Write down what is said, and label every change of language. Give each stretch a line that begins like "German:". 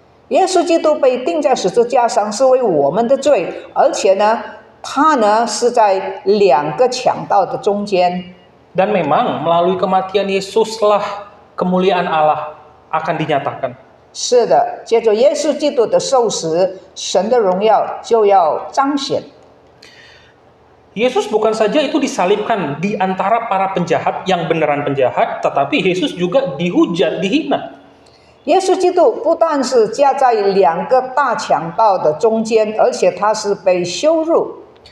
Chinese: 耶稣基督被钉在十字架上是为我们的罪，而且呢，他呢是在两个强盗的中间。
Indonesian: Dan memang melalui kematian Yesuslah kemuliaan Allah akan dinyatakan.
Chinese: 是的，借着耶稣基督的受死，神的荣耀就要彰显。
Indonesian: Yesus bukan saja itu disalibkan di antara para penjahat yang beneran penjahat, tetapi Yesus juga dihujat, dihina.
Chinese: 耶稣基督不但是架在两个大强盗的中间，而且他是被羞辱。